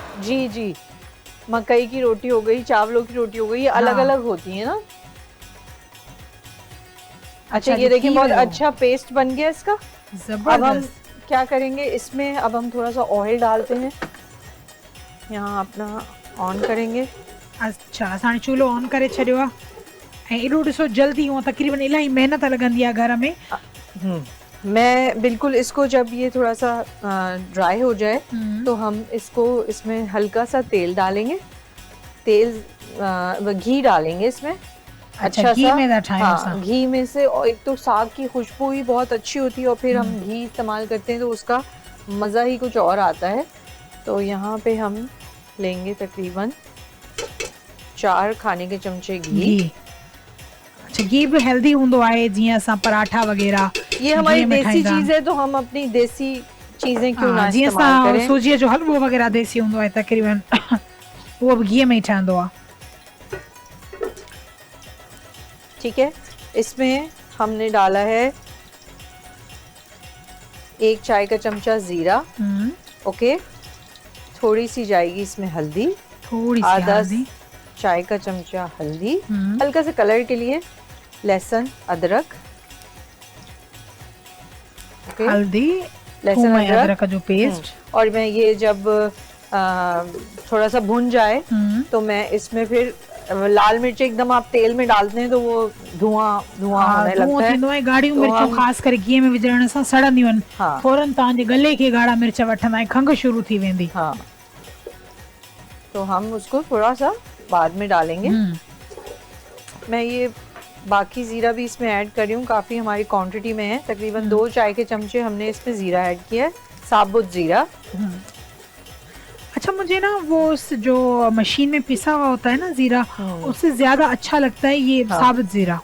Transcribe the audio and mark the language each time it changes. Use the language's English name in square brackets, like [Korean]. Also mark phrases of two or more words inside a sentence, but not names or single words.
[Hindi] जी जी, मकई की रोटी हो गई, चावलों की रोटी हो गई, ये अलग अलग होती है ना। अच्छा, ये देखिए बहुत अच्छा पेस्ट बन गया इसका। जबरदस्त। अब हम क्या करेंगे इसमें, अब हम थोड़ा सा ऑयल डालते हैं। यहाँ अपना ऑन करेंगे। अच्छा, [Sindhi] असां चूल्हो ऑन करे छॾियो आहे ऐं एॾो ॾिसो जल्दी हूअं तक़रीबन इलाही महिनत लॻंदी आहे घर में। [Hindi] मैं बिल्कुल इसको जब ये थोड़ा सा ड्राई हो जाए तो हम इसको इसमें हल्का सा तेल डालेंगे, तेल घी डालेंगे इसमें। अच्छा, घी [Sindhi] सा, में था ठाहियूं [Hindi] हाँ, [Sindhi] असां। [Hindi] घी में से, और एक तो साग की खुशबू ही बहुत अच्छी होती है और फिर हम घी इस्तेमाल करते हैं तो उसका मज़ा ही कुछ और आता है। तो यहाँ पे हम लेंगे तकरीबन 4 खाने के चमचे घी। [Sindhi] अच्छा, [Hindi] घी भी हेल्दी [Sindhi] हूंदो आहे, जीअं असां पराठा वगैरह [Hindi] ये हमारी [Sindhi] घीअ में देसी ठाहींदा [Hindi] चीज़ है तो हम अपनी देसी चीज़ें क्यों ना [Sindhi] जीअं [Hindi] इस्तेमाल [Sindhi] असां [Hindi] करें। [Sindhi] सूजीअ जो हलवो वग़ैरह देसी हूंदो आहे तक़रीबन उहो बि घीअ में ई ठहंदो आहे। [Hindi] ठीक है, इसमें हमने डाला है 1 चाय का चमचा जीरा। ओके, थोड़ी सी जाएगी इसमें हल्दी, थोड़ी सी आधा हल्दी, चाय का चमचा हल्दी, हल्का सा कलर के लिए लहसुन अदरक। ओके, हल्दी, लहसुन [Sindhi] थूम ऐं अदरक अदरक जो पेस्ट। [Hindi] और मैं ये जब थोड़ा सा भुन जाए तो मैं इसमें फिर लाल मिर्च एकदम आप तेल में डालते हैं तो वो धुआं धुआं होने लगता है। [Sindhi] थींदो आहे, ॻाढ़ियूं [Hindi] तो [Sindhi] मिर्चूं [Hindi] हम [Sindhi] ख़ासि करे घीअ में विझण सां सड़ंदियूं आहिनि। [Hindi] हाँ। [Sindhi] फौरन तव्हांजे गले खे ॻाढ़ा मिर्च वठंदा ऐं खंघि शुरू थी वेंदी। [Hindi] हाँ, तो हम उसको थोड़ा सा बाद में डालेंगे। मैं ये बाकी ज़ीरा भी इसमें ऐड कर रही हूँ, काफ़ी हमारी क्वांटिटी में है, तकरीबन 2 चाय के चमचे हमने इसमें ज़ीरा ऐड किया है, साबुत ज़ीरा। अच्छा, मुझे ना वो जो मशीन में पिसा हुआ होता है ना जीरा, उससे ज्यादा अच्छा लगता है ये साबुत जीरा।